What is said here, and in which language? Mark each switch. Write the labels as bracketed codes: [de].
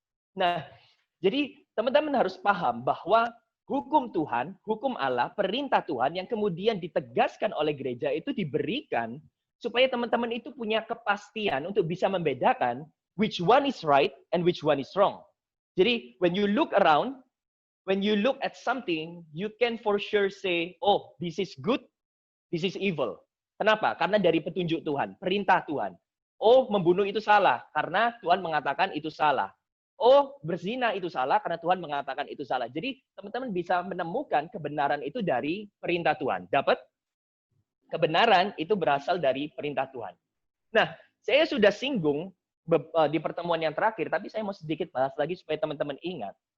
[id] Nah, jadi teman-teman harus paham bahwa hukum Tuhan, hukum Allah, perintah Tuhan yang kemudian ditegaskan oleh gereja itu diberikan supaya teman-teman itu punya kepastian untuk bisa membedakan [en] which one is right and which one is wrong. Jadi, when you look around, when you look at something, you can for sure say, oh, this is good, this is evil. [id] Kenapa? Karena dari petunjuk Tuhan, perintah Tuhan. Oh, membunuh itu salah, karena Tuhan mengatakan itu salah. Oh, berzina itu salah, karena Tuhan mengatakan itu salah. Jadi, teman-teman bisa menemukan kebenaran itu dari perintah Tuhan. Dapat? Kebenaran itu berasal dari perintah Tuhan. Nah, saya sudah singgung di pertemuan yang terakhir, tapi saya mau sedikit bahas lagi supaya teman-teman ingat.